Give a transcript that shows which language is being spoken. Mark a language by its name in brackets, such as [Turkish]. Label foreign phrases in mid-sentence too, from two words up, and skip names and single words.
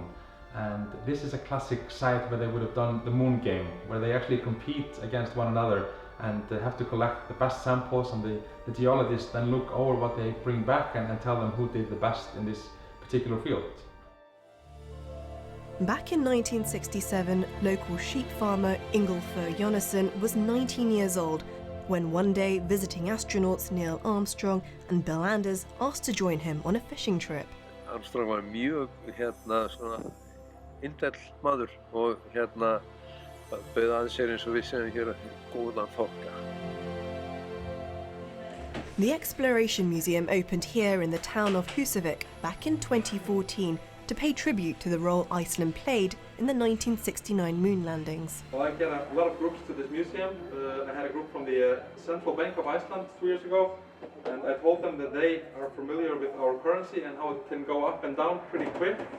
[English] And this is a classic site where they would have done the moon game, where they actually compete against one another and have to collect the best samples, and the geologists then look over what they bring back and tell them who did the best in this particular field. Back in 1967, local sheep farmer Ingolfur Jonasson was 19 years old when one day visiting astronauts Neil Armstrong and Bill Anders asked to join him on a fishing trip. [Icelandic] Armstrong var mjög svona indæll maður og bauð að sér eins og við séum hér góðan þokka. [English] The Exploration Museum opened here in the town of Húsavík back in 2014 to pay tribute to the role Iceland played in the 1969 moon landings. Well, I get a lot of groups to this museum. I had a group from the Central Bank of Iceland 2 years ago, and I told them that they are familiar with our currency and how it can go up and down pretty quick.